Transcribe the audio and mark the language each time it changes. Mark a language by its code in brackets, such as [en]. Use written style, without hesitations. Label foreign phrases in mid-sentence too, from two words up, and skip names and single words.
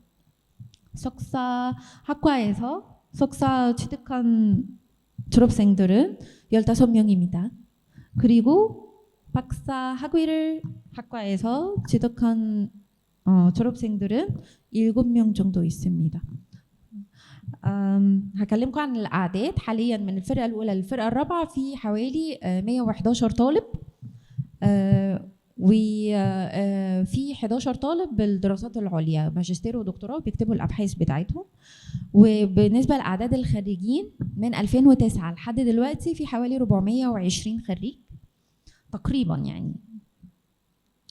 [ko] 석사 학과에서 석사 취득한 졸업생들은 15명입니다. 그리고 박사 학위를 학과에서 취득한 졸업생들은 7명 정도 있습니다. [ar] هكلمكم عن الأعداد حاليا من الفرقة الأولى للفرقة الرابعة. في حوالي 111 طالب، وفي 11 طالب بالدراسات العليا ماجستير ودكتوراه بيكتبوا الأبحاث بتاعتهم. وبالنسبة لأعداد الخريجين من 2009 لحد دلوقتي في حوالي 420 خريج تقريبا يعني.